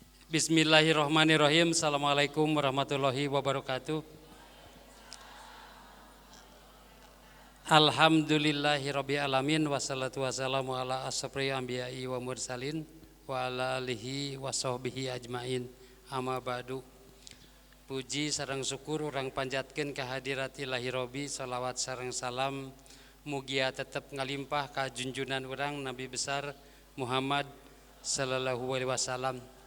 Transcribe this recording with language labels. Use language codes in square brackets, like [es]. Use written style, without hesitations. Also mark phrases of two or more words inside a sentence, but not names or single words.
[ar] بسم الله الرحمن الرحيم. السلام عليكم ورحمة الله وبركاته. الحمد لله رب العالمين والصلاة والسلام على أشرف الأنبياء والمرسلين وعلى آله وصحبه أجمعين. أما بعد. [su] Puji sareng syukur urang panjatkeun ka hadirat Ilahi Robbi, salawat sareng salam mugia tetep ngalimpah ka junjunan urang Nabi besar Muhammad [ar] صلى الله عليه وسلم.